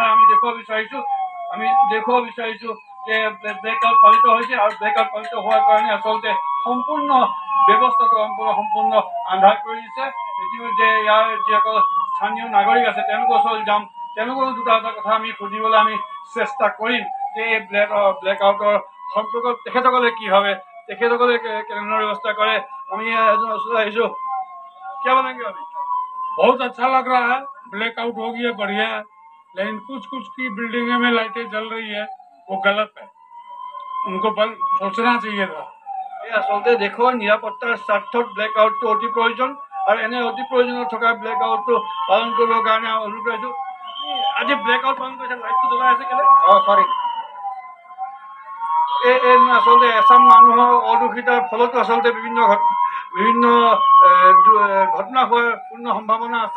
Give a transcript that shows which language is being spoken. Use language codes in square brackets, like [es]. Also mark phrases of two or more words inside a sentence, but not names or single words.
[as] আমি দেখুৱাব বিচাৰিছোঁ যে ব্লেক আউট পালিত হৈছে, আৰু ব্লেক আউট পালিত হোৱাৰ কাৰণে আচলতে সম্পূৰ্ণ ব্যৱস্থাটো সম্পূৰ্ণ আন্ধাৰ কৰি দিছে। ইতিমধ্যে ইয়াৰ যিসকল স্থানীয় নাগৰিক আছে তেওঁলোকৰ ওচৰলৈ যাম, তেওঁলোকৰো দুটা কথা আমি সুধিবলৈ আমি চেষ্টা কৰিম যে এই ব্লেক আউটৰ সম্পৰ্কত তেখেতসকলে কি ভাবে, তেখেতসকলে কেনেধৰণৰ ব্যৱস্থা কৰে। আমি এজন ওচৰলৈ আহিছোঁ। [hi] क्या बोलेंगे अभी? बहुत अच्छा लग रहा है, ब्लैकआउट हो गई है, बढ़िया है। लेकिन कुछ की बिल्डिंगों में लाइटें जल रही है, वो गलत है, उनको बंद सोचना चाहिए था। [as] এই আচলতে দেশৰ নিৰাপত্তাৰ স্বাৰ্থত ব্লেকআউটটো অতি প্ৰয়োজন, আৰু এনে অতি প্ৰয়োজনীয় থকা ব্লেকআউটটো পালন কৰিবৰ কাৰণে অনুৰোধ কৰিছোঁ। আজি ব্লেকআউট পালন কৰিছে, লাইটটো জ্বলাই আছে কেলে? চৰি, এই আচলতে এচাম মানুহৰ অদূষিতাৰ ফলতো আচলতে বিভিন্ন ঘটনা হোৱাৰ পূৰ্ণ সম্ভাৱনা আছে।